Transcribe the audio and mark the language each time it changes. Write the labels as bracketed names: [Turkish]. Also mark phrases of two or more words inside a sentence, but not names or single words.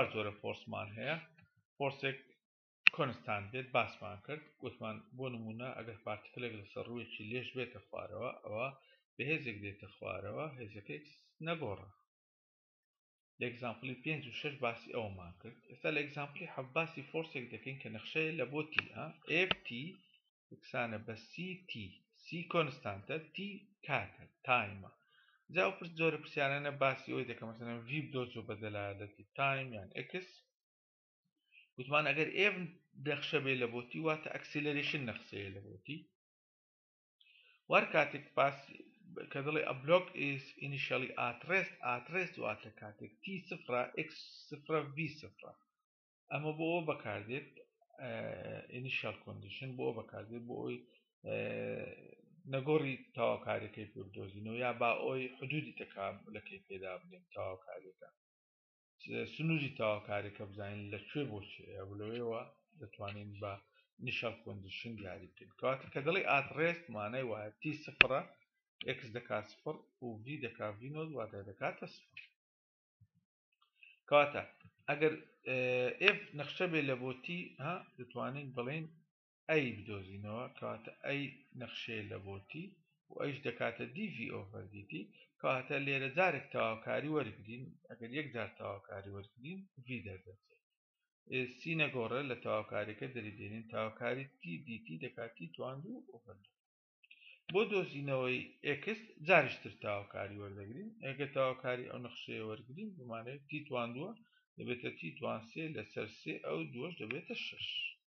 [Central Kurdish] جۆرە فۆرسمان هەیە فۆرسێک کۆنستانت بێت باسمان کرد گوتمان بۆ نمونە ئەگەر پارتیکلێک لەسەر ڕوویەکی لێژ بێتە خوارەوە ئەوە بە هێزێک دێتە خوارەوە هێزەکەی نەگۆڕە لە ئێگزامپڵی 5 و 6 باسی ئەومان کرد ئێستا لە ئێگزامپڵی 7 باسی فۆرسێک دەکەین کە نەخشەیە لە بۆ تی ft یەکسانە بە ct c کۆنستانتە t کاتە تایمە جا ئەو جۆرە پرسیارانە باسی ئەوی دەکەم مەسەڵەن v بدۆزۆ بە دەلالەتی تایم یان x گوتمان ئەگەر f نەخشە بێ لە بۆ تی واتە ئەکسیلەرێشن نەخسەیە لە بۆ تی وەر کاتێک باسی کە دڵێ [English] a block is initially at rest [Central Kurdish] واتە کاتێک t سفرە x سفرە v سفرە ئەمە بۆ ئەوە بەکاردێت [English] initial condition [Central Kurdish] بۆ ئەوە بەکاردێت بۆ ئەوی نەگۆڕی تاواکاریەکەی پێ بدۆزینەوە یا با ئەوی حدودی تەکاملەکەی پێدا بنێن تاواکاریەکە سنووری تاواکاریەکە بزانین لەکوێ بۆ چێە لەوێەوە دەتوانین بە [English] initial condition [Central Kurdish] دیاری بکەین کەواتە کە دڵی [English] at rest [Central Kurdish] مانای وایە t سفرە x دەکات سفر و v دەکات v نۆت واتە دەکاتە سفر کەواتە ئەگەر f نەخشە بێ لە بۆ تی دەتوانین بڵێن ئەی بدۆزینەوە کەواتە ئەی نەخشەیە لە بۆ تی و ئەیش دەکاتە [English] dv over dt [Central Kurdish] کەواتە لێرە جارێک تاواکاری وەرگین ئەگەر یەک جار تاواکاری وەرگین v دەردەچێت c نەگۆڕە لە تاواکاریەکە دەریدێنین تاواکاری t dt دەکات t تواندوو over بۆ دۆزینەوەی x جاریشتر تاواکاری وەردەگرین ئەگەر تاواکاری ئەو نەخشەیە وەرگین بمانێت t تواندووە دەبێتە t توان سێ لەسەر سێ ئەو دووەش دەبێتە 6